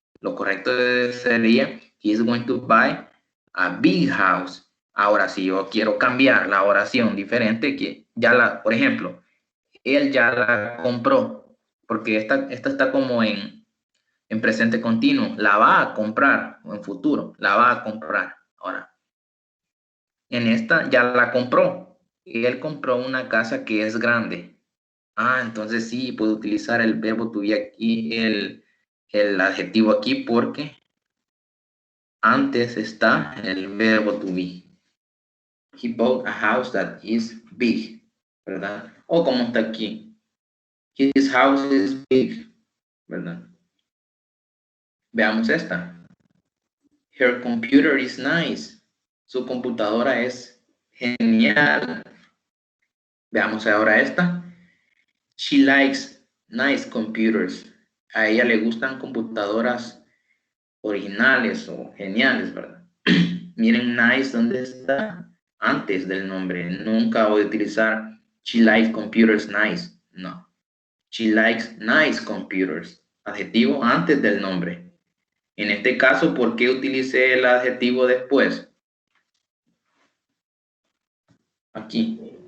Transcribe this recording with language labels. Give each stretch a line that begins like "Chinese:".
Spanish: Lo correcto sería
English: he's going to buy a big house.
Spanish: Ahora, si yo quiero cambiar la oración diferente, que ya por ejemplo, él ya la compró, porque esta está como en presente continuo, la va a comprar, o en futuro, la va a comprar. Ahora, en esta ya la compró, él compró una casa que es grande. Ah, entonces sí, puedo utilizar el verbo to be aquí, el adjetivo aquí, porque antes está el verbo to be.
English: He bought a house that is big, ¿verdad?
Spanish: O como está aquí.
English: His house is big,
Spanish: ¿verdad? Veamos esta.
English: Her computer is nice.
Spanish: Su computadora es genial. Veamos ahora esta.
English: She likes nice computers.
Spanish: A ella le gustan computadoras originales o geniales, ¿verdad? Miren nice, ¿dónde está? Antes del nombre. Nunca voy a utilizar
English: she likes computers nice.
Spanish: No.
English: She likes nice computers.
Spanish: Adjetivo antes del nombre. En este caso, ¿por qué utilicé el adjetivo después? Aquí.